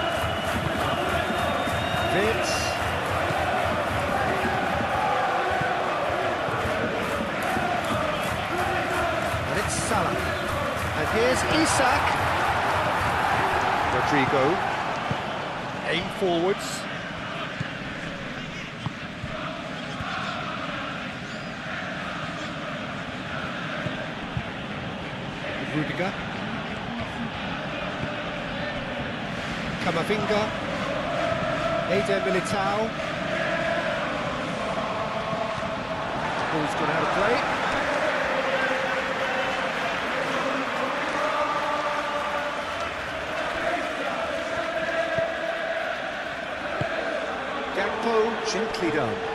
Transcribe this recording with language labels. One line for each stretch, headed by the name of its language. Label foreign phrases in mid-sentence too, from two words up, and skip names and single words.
English: Wirtz. And it's Salah. And here's Isak. Rodrigo. Aim forwards. Rudiger. Camavinga. Eder Militao. Ball's gone out of play. Gakpo, gently done.